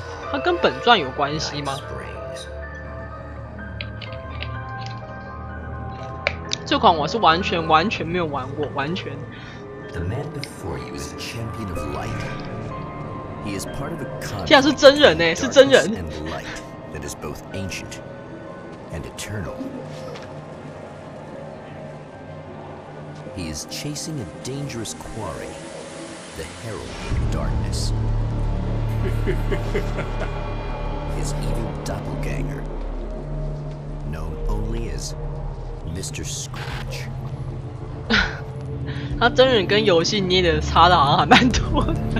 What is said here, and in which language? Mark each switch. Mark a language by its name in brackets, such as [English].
[Chinese] 它跟本传有关系吗？这款我是完全没有玩过，完全 [English] The man before you is a champion of light. He is part of a conflict [Chinese] 天啊，是真人欸，是真人。 [English] and light that is both ancient and eternal. He is chasing a dangerous quarry, the herald of darkness. His evil doppelganger, known only as Mr. Scratch. [Chinese] 他真人跟游戏捏的差的好像还蛮多的。